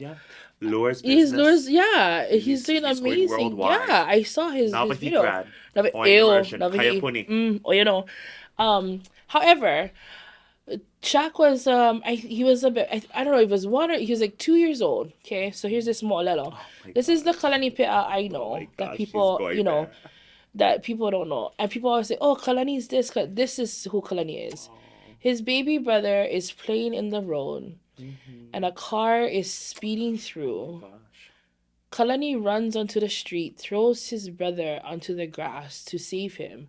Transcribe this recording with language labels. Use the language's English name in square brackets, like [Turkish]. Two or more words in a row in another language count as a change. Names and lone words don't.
[English] Yeah. Lures business. He's doing amazing. Yeah, I saw his video. However, Shaq was he was a bit, I don't know, it was he was like 2 years old. Okay, so here's this [Hawaiian] mo ʻŌlelo. [English] This is the Kalani Peʻa I know that people that people don't know, and people always say, "Oh, Kalani's this." This is who Kalani is. His baby brother is playing in the road, and a car is speeding through. Kalani runs onto the street, throws his brother onto the grass to save him.